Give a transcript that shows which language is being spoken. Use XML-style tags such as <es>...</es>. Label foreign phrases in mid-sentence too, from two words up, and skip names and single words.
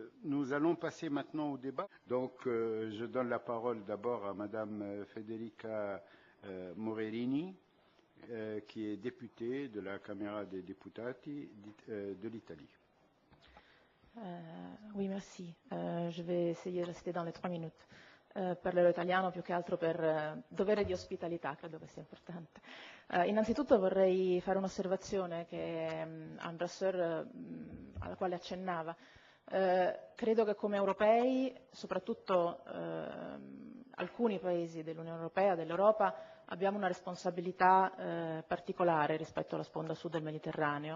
<fr>Nous allons passer maintenant au débat. Donc, je donne la parole d'abord à Madame Federica Morellini, qui est députée de la Camera dei Deputati de l'Italie. Oui, merci. Je vais essayer de rester dans les 3 minutes.</fr> <it>Parlerò italiano più che altro per dovere di ospitalità, credo che sia importante. Innanzitutto vorrei fare un'osservazione che Ambrasseur, alla quale accennava. Credo che come europei, soprattutto alcuni paesi dell'Unione Europea, dell'Europa, abbiamo una responsabilità particolare rispetto alla sponda sud del Mediterraneo.</it>